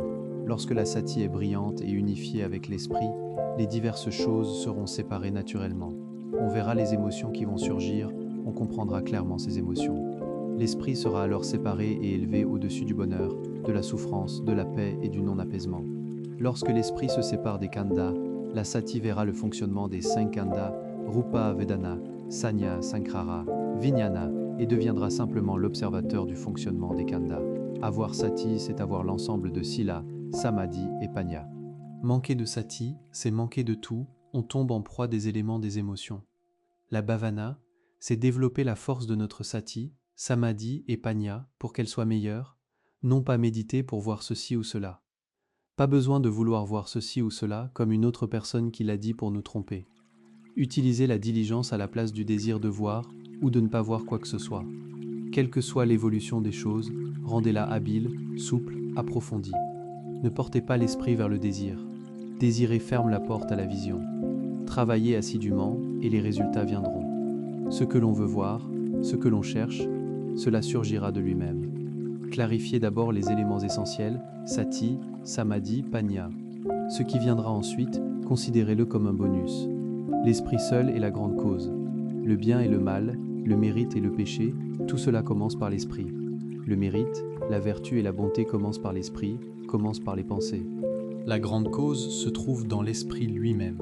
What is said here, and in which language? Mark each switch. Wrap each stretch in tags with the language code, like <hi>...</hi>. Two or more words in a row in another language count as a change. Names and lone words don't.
<fr>Lorsque la sati est brillante et unifiée avec l'esprit, les diverses choses seront séparées naturellement. On verra les émotions qui vont surgir, on comprendra clairement ces émotions. L'esprit sera alors séparé et élevé au-dessus du bonheur, de la souffrance, de la paix et du non-apaisement. Lorsque l'esprit se sépare des khandhas, la sati verra le fonctionnement des 5 khandhas,</fr> <pi>rupa, vedana, sanya, sankhara, vijnana,</pi> <fr>et deviendra simplement l'observateur du fonctionnement des khandhas. Avoir sati, c'est avoir l'ensemble de sila, samadhi et panya. Manquer de sati, c'est manquer de tout, on tombe en proie des éléments des émotions. La bhavana, c'est développer la force de notre sati, samadhi et panya pour qu'elle soit meilleure, non pas méditer pour voir ceci ou cela. Pas besoin de vouloir voir ceci ou cela comme une autre personne qui l'a dit pour nous tromper. Utilisez la diligence à la place du désir de voir ou de ne pas voir quoi que ce soit. Quelle que soit l'évolution des choses, rendez-la habile, souple, approfondie. Ne portez pas l'esprit vers le désir. Désirer ferme la porte à la vision. Travaillez assidûment et les résultats viendront. Ce que l'on veut voir, ce que l'on cherche, cela surgira de lui-même. Clarifiez d'abord les éléments essentiels,</fr> <pi>sati, samadhi, panya.</pi> <fr>Ce qui viendra ensuite, considérez-le comme un bonus. L'esprit seul est la grande cause. Le bien et le mal, le mérite et le péché, tout cela commence par l'esprit. Le mérite, la vertu et la bonté commencent par l'esprit, commencent par les pensées. La grande cause se trouve dans l'esprit lui-même.</fr>